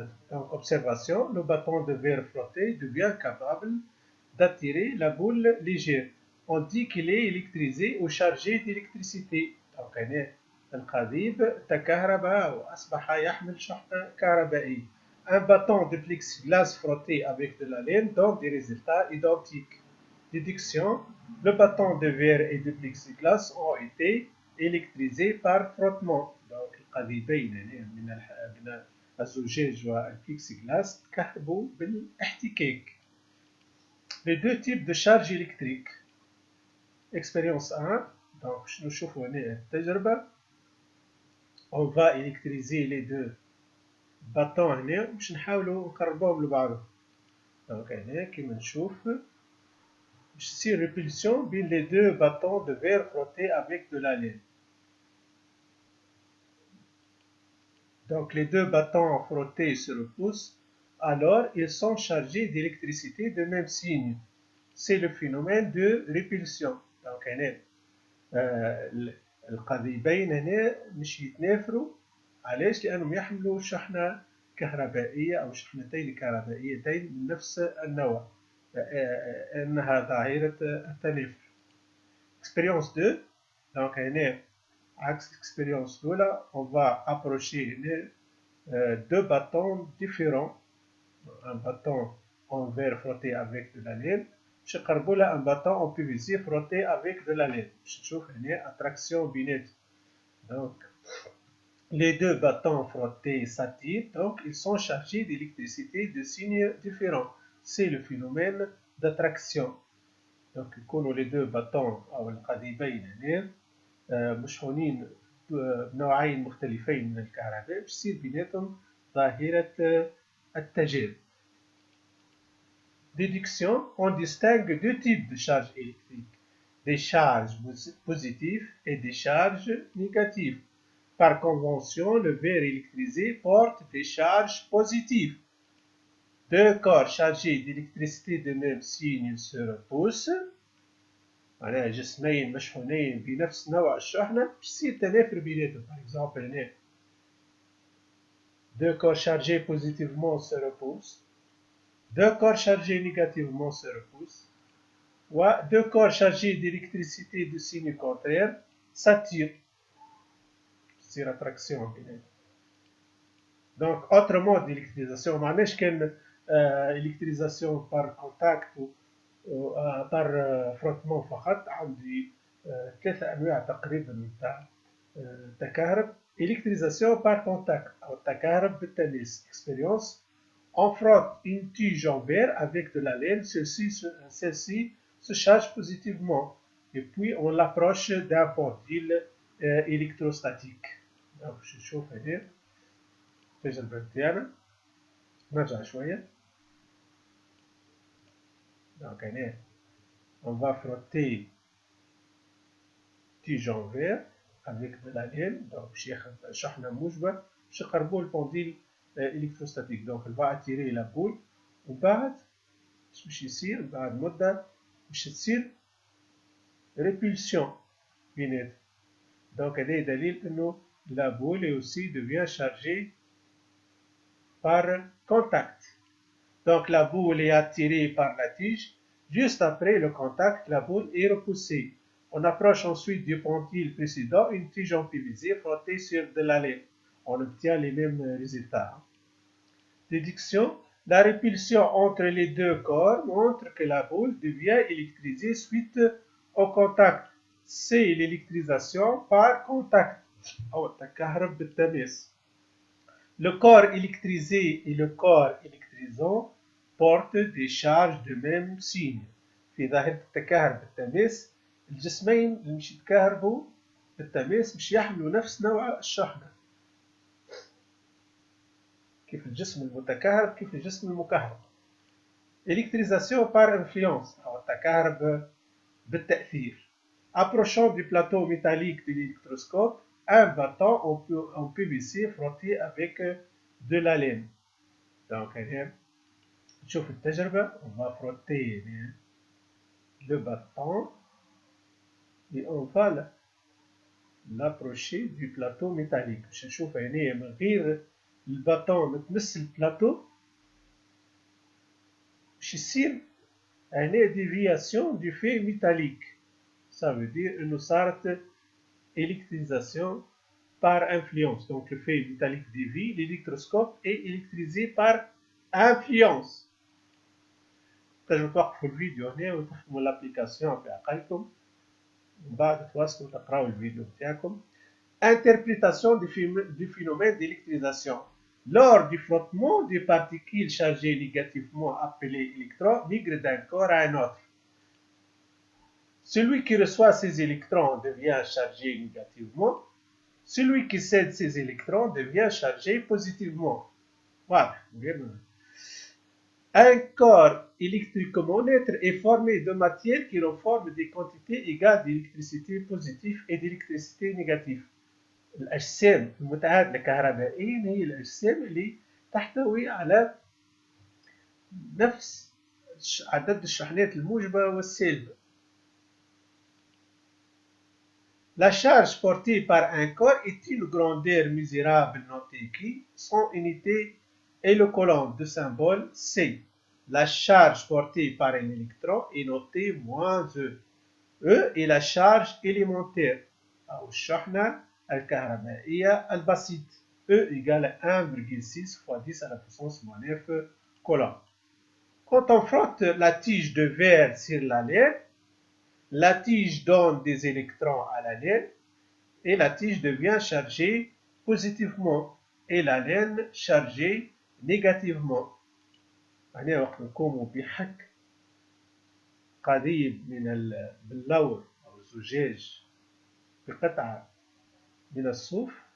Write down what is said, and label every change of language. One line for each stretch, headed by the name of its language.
French: Donc, observation, le bâton de verre frotté devient capable d'attirer la boule légère. On dit qu'il est électrisé ou chargé d'électricité.
Arabic: Donc, القضيب تكهرب وأصبح يحمل شحنة كهربائية.
French: Un bâton de plexiglas frotté avec de la laine donne des résultats identiques. Déduction. Le bâton de verre et de plexiglas ont été électrisés par frottement.
Arabic: Donc القضيبين من الزجاج والبلكسيغلاس تكهربوا بالاحتكاك.
French: Les deux types de charge électrique. Expérience 1.
Arabic: Donc باش نشوفوا هنا التجربة.
French: On va électriser les deux bâtons
Arabic: هنا باش نحاولوا نقربوهم لبعضهم.
French: Donc
Arabic: هنا كيما نشوف باش تصير
French: répulsion بين les deux bâtons de verre frottés avec de la laine. Donc les deux bâtons frottés se repoussent, alors ils sont chargés d'électricité de même signe. C'est le phénomène de répulsion.
Arabic: Donc هنا القضيبين هنا مش يتنافروا. علاش؟ لأنهم يحملوا شحنة كهربائية أو شحنتين كهربائيتين من نفس النوع. إنها ظاهرة التنافر.
French: Expérience 2.
Arabic: Donc هنا عكس l'expérience الأولى.
French: On va approcher deux bâtons différents. Un bâton en verre frotté avec de la laine.
Arabic: باش نقربوا لها
French: un bâton en PVC frotté avec de la laine.
Arabic: باش نشوف هنا attraction بيناتهم.
French: Donc les deux bâtons frottés s'attirent, donc ils sont chargés d'électricité de signes différents. C'est le phénomène d'attraction.
Arabic: Donc يكونوا
French: les deux bâtons
Arabic: أو القضيبين هنا مشحونين بنوعين مختلفين من الكهرباء باش تصير بيناتهم ظاهرة التجاذب.
French: Déduction. On distingue deux types de charges électriques, des charges positives et des charges négatives. Par convention, le verre électrisé porte des charges positives. Deux corps chargés d'électricité de même signe se repoussent.
Arabic: معناها جسمين مشحونين بنفس نوع الشحنة باش يصير تنافر بيناتهم.
French: Par exemple هنا deux corps chargés positivement se repoussent. Deux corps chargés négativement se repoussent. Ou deux corps chargés d'électricité de signe contraire s'attirent. C'est l'attraction. Donc, autre mode d'électrisation,
Arabic: معناش كان
French: électrisation par contact ou par frottement
Arabic: فقط. عندي ثلاثة أنواع تقريبا نتاع التكهرب.
French: électrisation par contact
Arabic: أو التكهرب بالتماس.
French: Expérience. On frotte une tige en verre avec de la laine, celle-ci se charge positivement et puis on l'approche d'un pendule électrostatique.
Arabic: Donc باش نشوف هنا التجربة نتاعنا. نرجع شوية.
French: Donc هنا on va frotter tige en verre avec de la laine.
Arabic: Donc باش ياخذ شحنة موجبة باش نقربوا البنديل électrostatique.
French: Donc elle va attirer la boule
Arabic: وبعد باش يصير بعد مدة باش تصير répulsion بيناتهم.
French: Donc
Arabic: هذا دليل انه
French: la boule aussi devient chargée par contact. Donc la boule est attirée par la tige Juste après le contact, la boule est repoussée. On approche ensuite du pendule précédent une tige en PVC frottée sur de la laine. On obtient les mêmes résultats. Déduction. La répulsion entre les deux corps montre que la boule devient électrisée suite au contact. C'est l'électrisation par contact. Le corps électrisé et le corps électrisant portent des charges de même signe.
Arabic: في ظاهرة التكهرب بالتماس الجسمين اللي مش يتكهربوا بالتماس مش يحملوا نفس نوع الشحنة. كيف الجسم المتكهرب كيف الجسم المكهرب.
French: Électrisation par influence
Arabic: أو التكهرب بالتأثير.
French: Approchant du plateau métallique de l'électroscope, un bâton en PVC frotté avec de la laine.
Arabic: Donc, نشوف التجربة.
French: On va frotter le bâton et on va l'approcher du plateau métallique.
Arabic: باش نشوف هنا من غير الباطون ما تمس البلاطو باش يصير هنا
French: déviation du fait métallique. Ça veut dire
Arabic: انه صارت
French: électrisation par influence. Donc le fait métallique dévie, l'électroscope est électrisé par influence.
Arabic: تنجموا توقفوا الفيديو هنا وتفهموا الابليكاسيون بعقلكم ومن بعد تواصلوا تقراو الفيديو بتاعكم.
French: Interprétation du phénomène d'électrisation. Lors du frottement, des particules chargées négativement appelées électrons migrent d'un corps à un autre. Celui qui reçoit ces électrons devient chargé négativement. Celui qui cède ces électrons devient chargé positivement. Voilà. Un corps électricomonnêtre est formé de matière qui renforme des quantités égales d'électricité positive et d'électricité négative.
Arabic: الأجسام المتعادلة كهربائيا هي الأجسام اللي تحتوي على نفس عدد الشحنات الموجبة والسالبة.
French: La charge portée par un corps est une grandeur mesurable notée qui, son unité est le colonne de symbole C. La charge portée par un électron est notée -E. E est la charge élémentaire
Arabic: أو الشحنة الكهربائية البسيط.
French: E égale 1,6 fois 10 à la puissance -9 coulombs. Quand on frotte la tige de verre sur la laine, la tige donne des électrons à la laine et la tige devient chargée positivement et la laine chargée négativement.
Arabic: هنا وقت نقوم بحك قضيب من البلور أو الزجاج بقطعة من الصوف.